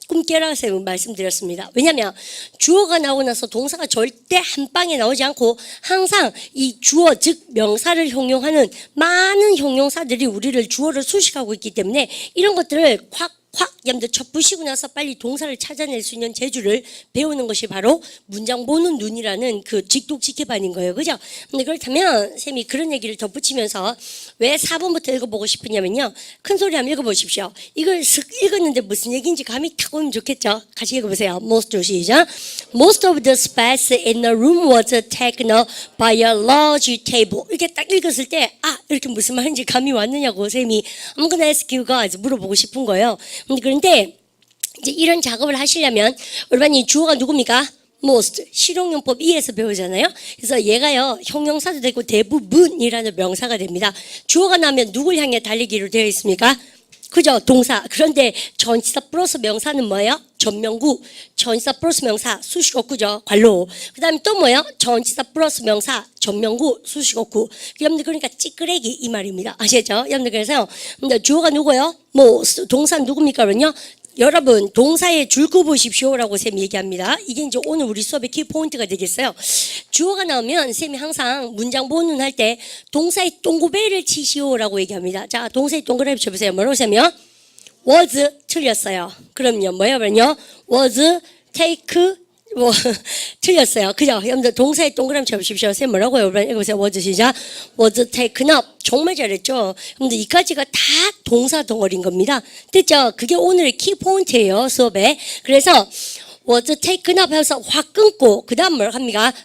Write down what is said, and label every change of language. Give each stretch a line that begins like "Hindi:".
Korean: 꿈깨라 쌤은 말씀드렸습니다. 왜냐하면 주어가 나오고 나서 동사가 절대 한 방에 나오지 않고 항상 이 주어 즉 명사를 형용하는 많은 형용사들이 우리를 주어를 수식하고 있기 때문에 이런 것들을 확 여러분들 첫 부시고 나서 빨리 동사를 찾아낼 수 있는 재주를 배우는 것이 바로 문장 보는 눈이라는 그 직독직해반인 거예요. 그죠? 근데 그렇다면 쌤이 그런 얘기를 덧붙이면서 왜 4번부터 읽어보고 싶으냐면요. 큰 소리 한번 읽어보십시오. 이걸 슥 읽었는데 무슨 얘기인지 감이 탁 오면 좋겠죠? 같이 읽어보세요. Most 시작.
English: Most of the space in the room was taken up by a large table.
Korean: 이렇게 딱 읽었을 때 이렇게 무슨 말인지 감이 왔느냐고 쌤이
English: I'm gonna ask you guys
Korean: 물어보고 싶은 거예요. 그런데 이제 이런 작업을 하시려면 여러분이 주어가 누굽니까? most 실용용법 2에서 배우잖아요. 그래서 얘가요 형용사도 되고 대부분이라는 명사가 됩니다. 주어가 나면 누굴 향해 달리기로 되어 있습니까? 그죠? 동사. 그런데 전치사 플러스 명사는 뭐예요? 전명구. 전치사 플러스 명사 수식어구죠. 관로. 그 다음에 또 뭐예요? 전치사 플러스 명사 전명구 수식어구. 여러분들 그러니까 찌끄레기 이 말입니다. 아시겠죠? 여러분들 그래서 주어가 누구예요? 동사 누굽니까? 그러면요. 여러분 동사의 줄거 보십시오라고 쌤이 얘기합니다. 이게 이제 오늘 우리 수업의 키포인트가 되겠어요. 주어가 나오면 쌤이 항상 문장 보는 할 때 동사의 동그라미를 치시오라고 얘기합니다. 자, 동사의 동그라미 쳐보세요. 뭐라고 하면 was 틀렸어요. 그럼요. 뭐예요?
English: was take
Korean: 틀렸어요. 그죠? 여러분들 동사의 동그라미 쳐보십시오. 쌤 뭐라고요? 여러분 읽어보세요. was 시작.
English: was taken up.
Korean: 정말 잘했죠? 근데 이까지가 다 동사 덩어리인 겁니다. 됐죠? 그게 오늘의 키포인트예요. 수업에. 그래서
English: was taken up
Korean: 해서 확 끊고 그 다음 뭘 합니까?